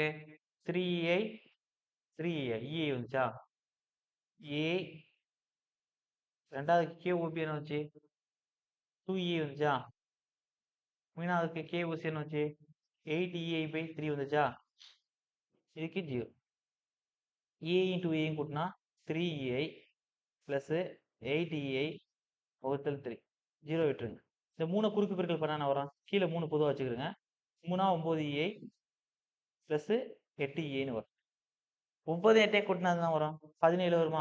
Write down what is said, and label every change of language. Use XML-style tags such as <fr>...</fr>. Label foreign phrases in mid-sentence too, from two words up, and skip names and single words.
<ta>3ei 3ei EI வந்துச்சா? A ரெண்டாவது கேஓபி என்ன வந்துச்சு? 2EA வந்துச்சா? மூணாவதுக்கு கேஓசி என்ன வந்துச்சு? 8EI/3 வந்துச்சா? இதுக்கு 0.</ta> <en>EA into EA</en> <ta>கூட்டினா 3EI ப்ளஸ் 8EI வகுத்தல் 3. 0 விட்டுருங்க. இந்த 3 குறுக்கு பெருக்கல் பண்ணா என்ன வரும்? கீழே 3 பொதுவா வச்சுக்கிடுங்க. 3 9EI ப்ளஸ் 8EIன்னு வரும். 9 8 கூட்டினா அதுதான் வரும். 17 வருமா?</ta>